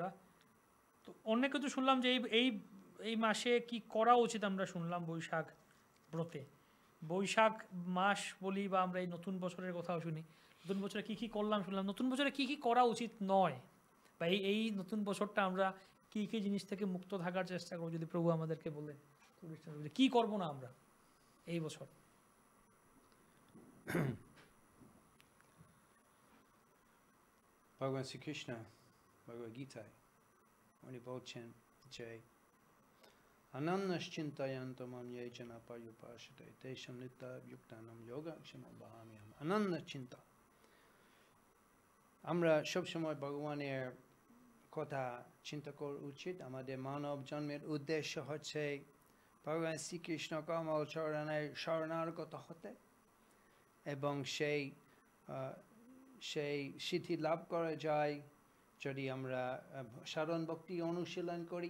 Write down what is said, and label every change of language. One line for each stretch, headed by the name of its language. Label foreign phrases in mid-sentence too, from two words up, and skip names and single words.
Bangla: তো অনেকে তো শুনলাম যে এই এই মাসে কি করা উচিত, আমরা শুনলাম বৈশাখ ব্রতে, বৈশাখ মাস বলি বা আমরা এই নতুন বছরের কথাও শুনি, নতুন বছরে কি কি করলাম শুনলাম, নতুন বছরে কি কি করা উচিত নয়, বা এই নতুন বছরটা আমরা কি কি জিনিস থেকে মুক্ত থাকার চেষ্টা করব, যদি প্রভু আমাদেরকে বলে কি করব না আমরা এই বছর। ভগবান শ্রীকৃষ্ণ ভগবদ গীতায় উনি বলছেন যে
Sanskrit: অনন্যশ্চিন্তয়ন্তমম ये जना पर्युपासते तेषां नित्ययुक्तानां योगक्षेमं वहाम्यहम्।
Bangla: অনন্য চিন্তা, আমরা সবসময় ভগবানের কথা চিন্তা করা উচিত। আমাদের মানব জন্মের উদ্দেশ্য হচ্ছে ভগবান শ্রীকৃষ্ণ কমল চরণে শরণাগত হতে এবং সেই সিদ্ধি লাভ করা যায় যদি আমরা সাধন ভক্তি অনুশীলন করি।